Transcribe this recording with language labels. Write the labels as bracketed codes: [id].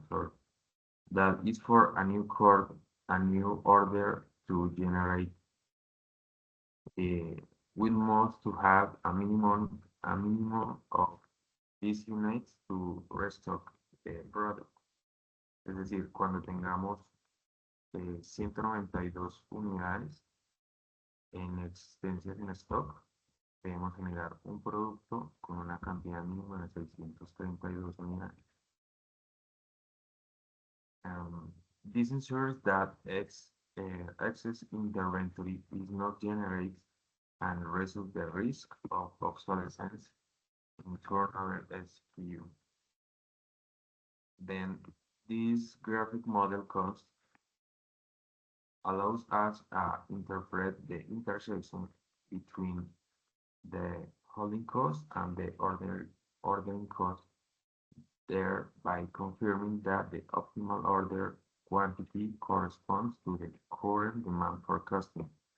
[en] So that is for a new order to generate. We must to have a minimum of these units to restock the product. [es] Es decir, cuando tengamos 192 unidades en existencia en stock, debemos generar un producto con una cantidad mínima de 632 unidades. [en] This ensures that excess inventory is not generated and reduces the risk of obsolescence in turnover SKU. Then this graphic model cost allows us to interpret the intersection between the holding cost and the ordering cost, thereby confirming that the optimal order quantity corresponds to the current demand for customer.